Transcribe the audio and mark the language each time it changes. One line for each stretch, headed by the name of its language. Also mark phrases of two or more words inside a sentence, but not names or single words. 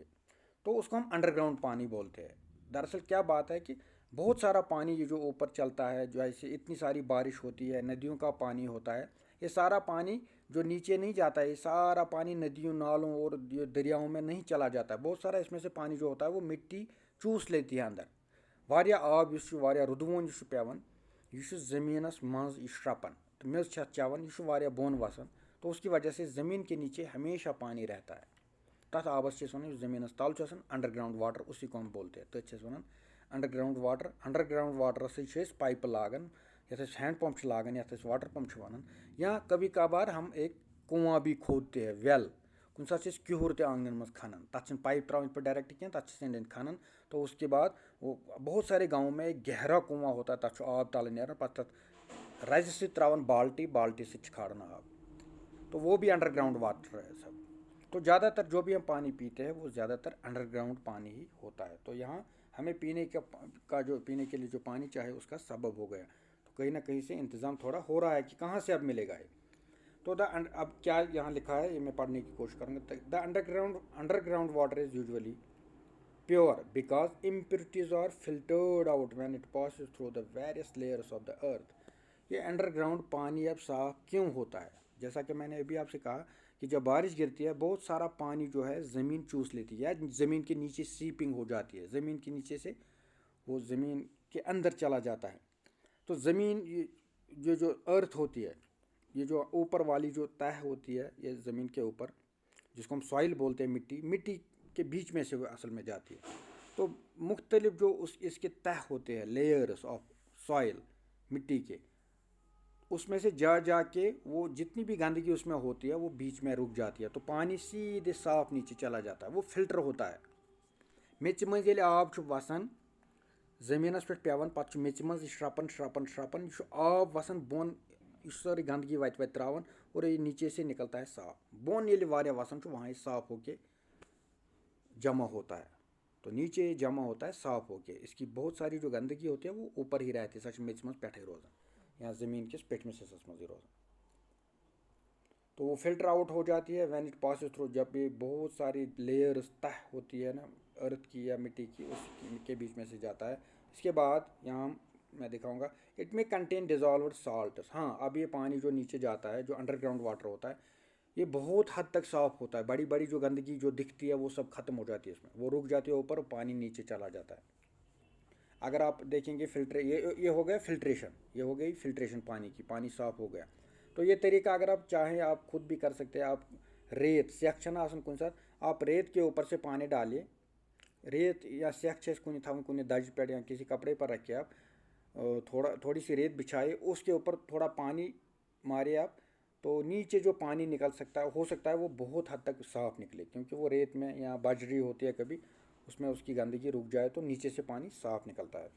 Hindi: तो उसको हम अंडरग्राउंड पानी बोलते हैं। दरअसल क्या बात है कि बहुत सारा पानी ये जो ऊपर चलता है, जो ऐसे इतनी सारी बारिश होती है, नदियों का पानी होता है, ये सारा पानी जो नीचे नहीं जाता है, ये सारा पानी नदियों, नालों और ये दरियाओं में नहीं चला जाता है। बहुत सारा इसमें से पानी जो होता है वो मिट्टी चूस लेती है अंदर।
Kashmiri: वारिया आब युस छु, वारिया रुदवोन युस छु पेवन, यह छु ज़मीनस मंज यह श्रपन, तो मेज छ चवन, यह छु वारिया बोन वसन।
Hindi: तो उसकी वजह से ज़मीन के नीचे हमेशा पानी रहता है।
Kashmiri: तथ आबस वन ज़मीनस तल
English: underground water,
Hindi: उसी को हम बोलते हैं।
Kashmiri: तथ वन
English: underground water. underground water
Kashmiri: से पाइप लागान, यथ
English: hand pump
Kashmiri: लागान, यथ
English: water pump
Kashmiri: वन,
Hindi: या कभी कभार हम एक कुआं भी खोदते हैं,
Kashmiri: वेल। कुछ साथ क्यूर ते आंगन मज खनन, तथ पाइप त्रावन पे डायरेक्ट क्या, तथ खनन।
Hindi: तो उसके बाद वो बहुत सारे गाँव में एक गहरा कुआं होता है,
Kashmiri: तथ आब तल नीर, पत् रज से त्रावन बाल्टी, बाल्टी से खाड़ना आब।
Hindi: तो वो भी
English: underground water
Hindi: है सब। तो ज़्यादातर जो भी हम पानी पीते हैं वो ज़्यादातर अंडरग्राउंड पानी ही होता है। तो यहाँ हमें पीने का जो पीने के लिए जो पानी चाहे उसका सबब हो गया। तो कहीं ना कहीं से इंतज़ाम थोड़ा हो रहा है कि कहाँ से अब मिलेगा ये। तो अब क्या यहाँ लिखा है ये मैं पढ़ने की कोशिश करूँगा।
English: The underground water is usually pure because impurities are filtered out when it passes through the various layers of the earth।
Hindi: ये अंडरग्राउंड पानी अब साफ क्यों होता है? जैसा कि मैंने अभी आपसे कहा कि जब बारिश गिरती है बहुत सारा पानी जो है ज़मीन चूस लेती है, या ज़मीन के नीचे सीपिंग हो जाती है, ज़मीन के नीचे से वो ज़मीन के अंदर चला जाता है। तो ज़मीन ये जो अर्थ होती है, ये जो ऊपर वाली जो तह होती है ये ज़मीन के ऊपर, जिसको हम सॉइल बोलते हैं, मिट्टी, मिट्टी के बीच में से वो असल में जाती है। तो मुख्तलिफ जो इसके तह होते हैं,
English: layers of soil
Hindi: मिट्टी के, उसमें से जा के वो जितनी भी गंदगी उसमें होती है वो बीच में रुक जाती है। तो पानी सीधे साफ नीचे चला जाता है, वो फिल्टर होता है।
Kashmiri: मेच मज ये आब वसान ज़मीनस पे पेवन, पे मेच मज श्रपन श्रपन श्रपन, यह आब वसान बोन, यह
Hindi: सारी गंदगी
Kashmiri: वत त्रावन,
Hindi: और ये नीचे से निकलता है साफ।
Kashmiri: बोन ये वारिया वसान
Hindi: वहाँ साफ होके जमा होता है। तो नीचे जमा होता है साफ होके, इसकी बहुत सारी जो गंदगी होती है वो ऊपर ही रहती है,
Kashmiri: सच मेच मज पे रोजान, या ज़मीन के पेटमिस हिस्सस मज रोजान।
Hindi: तो वो
English: filter out
Hindi: हो जाती है
English: when it passes through,
Hindi: जब भी बहुत सारी लेयर्स तह होती है ना अर्थ की या मिट्टी की, उसके बीच में से जाता है। इसके बाद यहाँ मैं दिखाऊंगा,
English: It may contain dissolved salts.
Hindi: हाँ, अब ये पानी जो नीचे जाता है, जो
English: underground water
Hindi: होता है, ये बहुत हद तक साफ होता है। बड़ी बड़ी जो गंदगी जो दिखती है वो सब खत्म हो जाती है इसमें, वो रुक जाती है ऊपर, पानी नीचे चला जाता है। अगर आप देखेंगे फिल्टर, ये हो गया फिल्ट्रेशन, ये हो गई फिल्ट्रेशन पानी की, पानी साफ हो गया। तो ये तरीका अगर आप चाहें आप खुद भी कर सकते हैं। आप रेत
Kashmiri: सेख छना आसन कुन साथ,
Hindi: आप रेत के ऊपर से पानी डालिए, रेत या
Kashmiri: सेख कुन था कुन दज पे
Hindi: या किसी कपड़े पर रखे आप, थोड़ी सी रेत बिछाए, उसके ऊपर थोड़ा पानी मारे आप, तो नीचे जो पानी निकल सकता है, हो सकता है वो बहुत हद तक साफ निकले, क्योंकि वो रेत में या बजरी होती है कभी, उसमें उसकी गंदगी रुक जाए तो नीचे से पानी साफ निकलता है फिर।